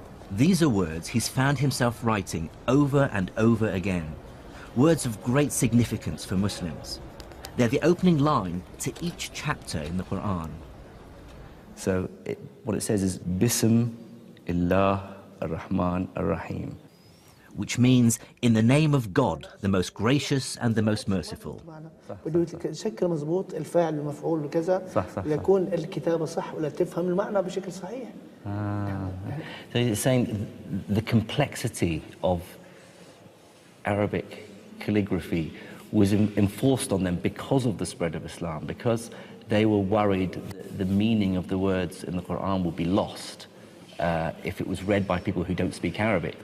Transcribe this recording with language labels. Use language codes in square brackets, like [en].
[en] These are words he's found himself writing over and over again, words of great significance for Muslims. They're the opening line to each chapter in the Quran. So what it says is, Bism illah ar-Rahman ar-Rahim. which means in the name of God, the most gracious and the most merciful. [ar] بده شكل مضبوط الفاعل المفعول بكذا يكون الكتابة صح ولا تفهم المعنى بشكل صحيح. [en] So you're saying the complexity of Arabic calligraphy was enforced on them because of the spread of Islam, because they were worried that the meaning of the words in the Quran would be lost if it was read by people who don't speak Arabic.